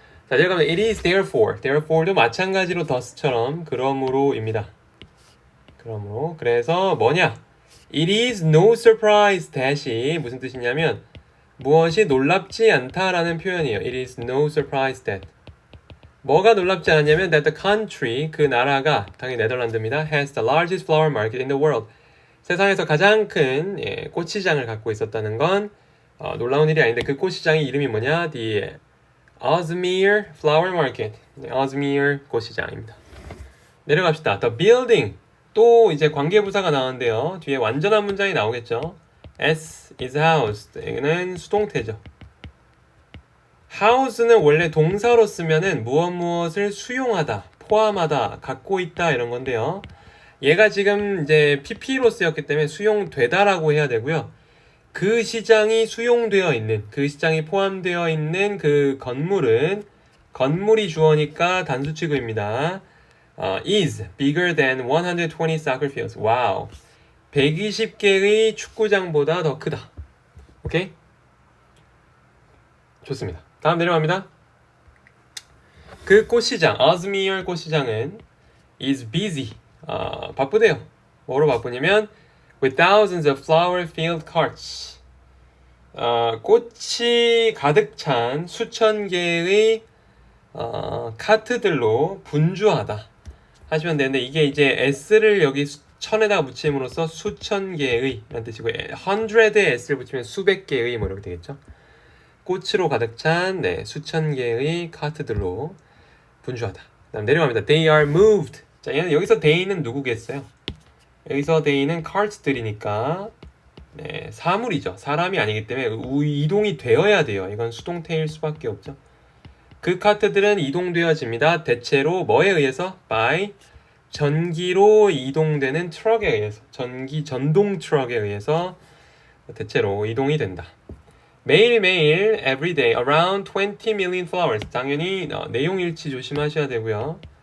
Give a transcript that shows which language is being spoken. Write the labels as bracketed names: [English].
[Korean] 자, 이제 가면 [English] it is therefore. [Korean] therefore도 마찬가지로 thus처럼 그러므로입니다. 그러므로. 그래서 뭐냐? [English] It is no surprise that [Korean] 이 무슨 뜻이냐면 무엇이 놀랍지 않다라는 표현이에요. [English] It is no surprise that. [Korean] 뭐가 놀랍지 않냐면 [English] that the country, [Korean] 그 나라가 당연히 네덜란드입니다. [English] has the largest flower market in the world. [Korean] 세상에서 가장 큰 꽃시장을 갖고 있었다는 건 놀라운 일이 아닌데 그 꽃시장의 이름이 뭐냐? [English] The Ozmere Flower Market. [Korean] 네, Ozmere 꽃시장입니다. 내려갑시다. [English] The building. [Korean] 또 이제 관계부사가 나오는데요. 뒤에 완전한 문장이 나오겠죠. [English] S is housed. [Korean] 여기는 수동태죠. house는 원래 동사로 쓰면은 무엇을 수용하다, 포함하다, 갖고 있다 이런 건데요. 얘가 지금 이제 PP로 쓰였기 때문에 수용되다라고 해야 되고요. 그 시장이 수용되어 있는, 그 시장이 포함되어 있는 그 건물은 건물이 주어니까 단수치구입니다. [English] is bigger than 120 soccer fields. [Korean] 와우. 120개의 축구장보다 더 크다. 오케이? 좋습니다. 다음 내려갑니다. 그 꽃시장, Ozmere 꽃시장은 [English] is busy. [Korean] 바쁘대요. 뭐로 바쁘냐면 [English] with thousands of flower-filled carts. [Korean] 꽃이 가득 찬 수천 개의 카트들로 분주하다 하시면 되는데 이게 이제 s를 여기 천에다가 붙임으로써 수천 개의 라는 뜻이고 100에 s를 붙이면 수백 개의 뭐 이렇게 되겠죠. 꽃으로 가득 찬 수천 개의 카트들로 분주하다. 다음 내려갑니다. [English] They are moved. [Korean] 자, 얘는 여기서 they는 누구겠어요? 여기서 they는 carts들이니까 사물이죠. 사람이 아니기 때문에 이동이 되어야 돼요. 이건 수동태일 수밖에 없죠. 그 카트들은 이동되어집니다. 대체로 뭐에 의해서? by 전기로 이동되는 트럭에 의해서, 전동 트럭에 의해서 대체로 이동이 된다. 매일매일 [English] everyday around 20 million flowers. [Korean] 당연히 내용 일치 조심하셔야 되고요.